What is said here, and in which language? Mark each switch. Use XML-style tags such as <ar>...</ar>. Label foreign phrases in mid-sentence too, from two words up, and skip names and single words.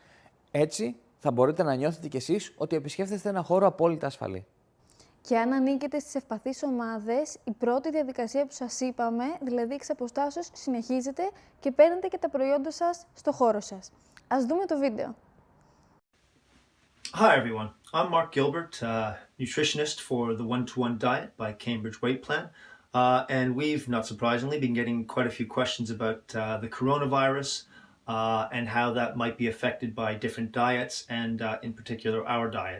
<el>Έτσι, θα μπορείτε να νιώθετε κι εσείς ότι επισκέφτεστε ένα χώρο απόλυτα ασφαλή. Και αν ανήκετε στις ευπαθείς ομάδες, η πρώτη διαδικασία που σας είπαμε, δηλαδή εξ αποστάσεως, συνεχίζεται και παίρνετε και τα προϊόντα σας στο χώρο σας. Ας δούμε το βίντεο.</el> <en>Hi everyone, I'm Mark Gilbert, nutritionist for the One-to-One Diet by Cambridge Weight Plan, and we've, not surprisingly, been getting quite a few questions about the coronavirus and how that might be affected by different diets and in particular our diet.</en>